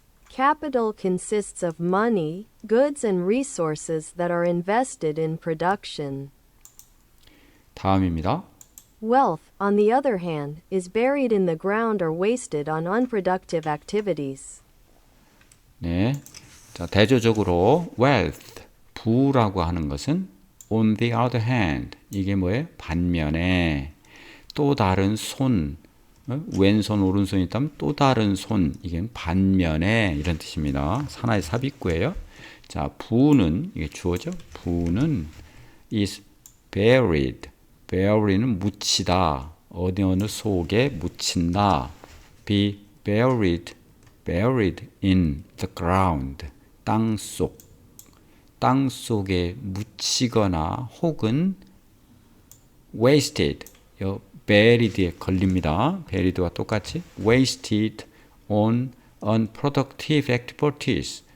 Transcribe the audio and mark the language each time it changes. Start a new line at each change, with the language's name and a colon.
English: Capital consists of money, goods and resources that are invested in production.
Korean: 다음입니다.
English: Wealth, on the other hand, is buried in the ground or wasted on unproductive activities.
Korean: 네. 자, 대조적으로 wealth, 부라고 하는 것은
English: on the other hand,
Korean: 이게 뭐예요? 반면에 또 다른 손, 왼손, 오른손이 있다면 또 다른 손, 이게 반면에 이런 뜻입니다. 하나의 삽입구예요. 자, 부는 이게 주어죠. 부는
English: is buried,
Korean: bury는 묻히다, 어느 속에 묻힌다.
English: be buried in the ground,
Korean: 땅 속에 묻히거나 혹은 wasted, buried에 걸립니다. buryed와 똑같이
English: wasted on unproductive activities.